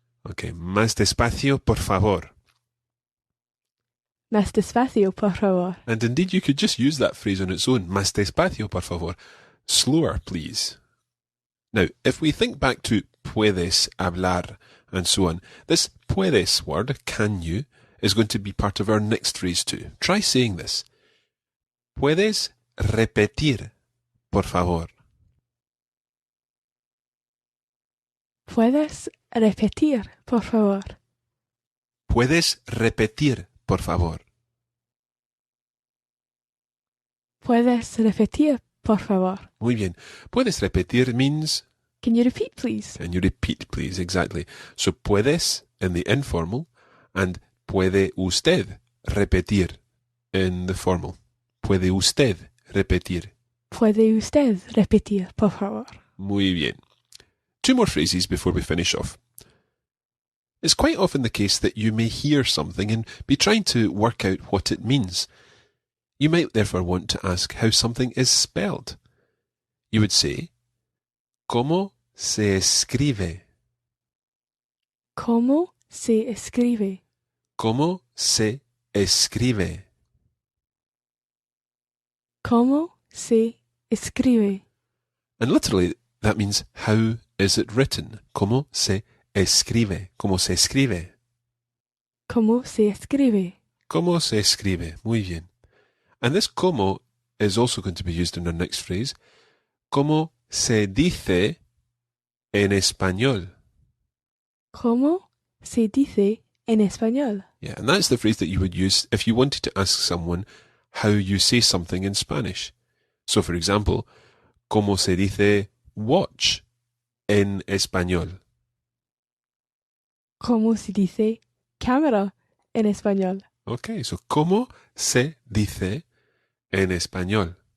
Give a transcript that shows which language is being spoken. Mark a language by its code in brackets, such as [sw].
[es] Okay, más despacio, por favor. más despacio, por favor. [en] And indeed, you could just use that phrase on its own. [es] Más despacio, por favor. [en] Slower, please. Now, if we think back to [es] puedes hablar, [en] and so on. This puedes word, can you, is going to be part of our next phrase too. Try saying this. [es] Puedes repetir, por favor. Puedes repetir, por favor. Puedes repetir, por favor. Puedes repetir, por favor. Muy bien. Puedes repetir [en] means... Can you repeat, please? Can you repeat, please? Exactly. So puedes in the informal and [es] puede usted repetir [en] in the formal. [es] Puede usted repetir. Puede usted repetir, por favor. Muy bien. [en] 2 more phrases before we finish off. It's quite often the case that you may hear something and be trying to work out what it means. You might therefore want to ask how something is spelled. You would say, [es] ¿Cómo se escribe? ¿Cómo se escribe? ¿Cómo se escribe? ¿Cómo se escribe? [en] And literally, that means how is it written? [es] ¿Cómo se escribe? ¿Cómo se escribe? ¿Cómo se escribe? ¿Cómo se escribe? Muy bien. [en] And this como is also going to be used in our next phrase. [es] ¿Cómo se dice en español? ¿Cómo se dice en español? [en] Yeah, and that's the phrase that you would use if you wanted to ask someone how you say something in Spanish. So, for example, [es] ¿Cómo se dice watch en español? ¿Cómo se dice cámara en español? Okay, so ¿cómo se dice en español?